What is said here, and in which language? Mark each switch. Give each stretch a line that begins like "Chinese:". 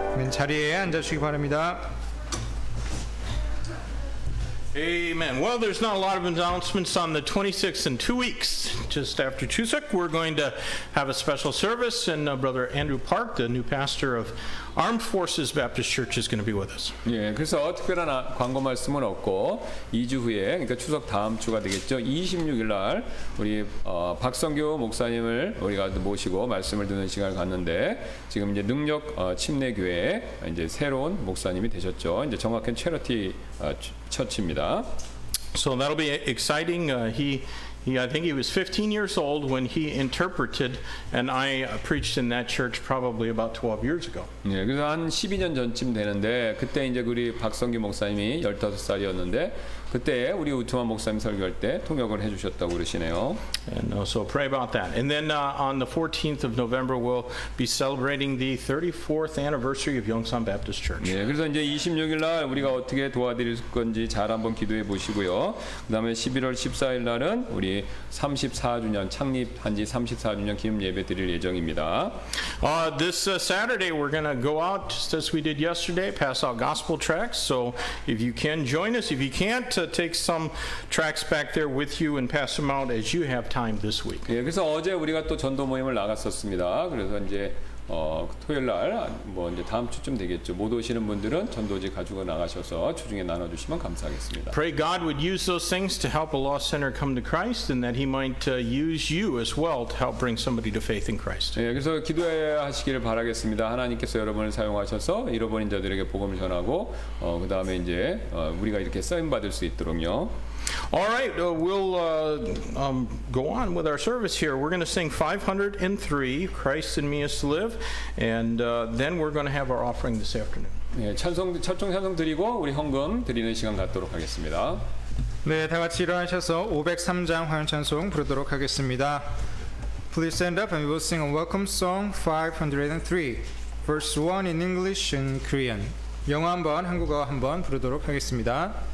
Korean: 자리에 앉아주시기 바랍니다.
English: Amen. Well, there's not a lot of announcements on the 26th in 2 weeks. Just after Chuseok, we're going to have a special service, and Brother Andrew Park, the new pastor of Armed Forces Baptist Church, is going to be with us.
Korean: 예, 그래서 특별한 광고 말씀은 없고 2주 후에, 그러니까 추석 다음 주가 되겠죠. 26일 날 우리 박성규 목사님을 우리가 모시고 말씀을 듣는 시간을 갖는데, 지금 이제 능력 침례교회 이제 새로운 목사님이 되셨죠. 이제 정확한 체러티 처치입니다.
English: So that'll be exciting. I think he was 15 years old when he interpreted, and I preached in that church probably about 12 years ago.
Korean: 예, 그래서 한 12년 전쯤 되는데, 그때 이제 우리 박성규 목사님이 15살이었는데, 그때 우리 우트만 목사님 설교할 때 통역을 해주셨다고 그러시네요.
English: And so pray about that. And then on the 14th of November, we'll be celebrating the 34th anniversary of Yongsan Baptist Church.
Korean: 예, 그래서 이제 26일 날 우리가 어떻게 도와드릴 건지 잘 한번 기도해 보시고요. 그다음에 11월 14일 날은 우리 34주년 창립한 지 34주년 기념 예배 드릴 예정입니다.
English: This Saturday, we're going to go out just as we did yesterday, pass out gospel tracts. So if you can join us, if you can't, take some tracts back there with you and pass them out as you have time this week.
Korean: 예, 그래서 어제 우리가 또 전도 모임을 나갔었습니다. 그래서 이제 토요일 날 뭐 이제 다음 주쯤 되겠죠. 못 오시는 분들은 전도지 가지고 나가셔서 주중에 나눠주시면 감사하겠습니다.
English: Pray God would use those things to help a lost sinner come to Christ, and that He might use you as well to help bring somebody to faith in Christ.
Korean: 예, 그래서 기도하시기를 바라겠습니다. 하나님께서 여러분을 사용하셔서 잃어버린 자들에게 복음을 전하고, 그 다음에 이제 우리가 이렇게 쓰임 받을 수 있도록요.
English: All right, we'll go on with our service here. We're going to sing 503, Christ in Me is to Live, and then we're going to have our offering this afternoon.
Korean: 철종 찬송 드리고 우리 헌금 드리는 시간 갖도록 하겠습니다. 네, 다 같이 일어나셔서 503장 화요 찬송 부르도록 하겠습니다.
English: Please stand up and we will sing a welcome song 503, verse 1 in English and Korean.
Korean: 영어 한번, 한국어 한번 부르도록 하겠습니다.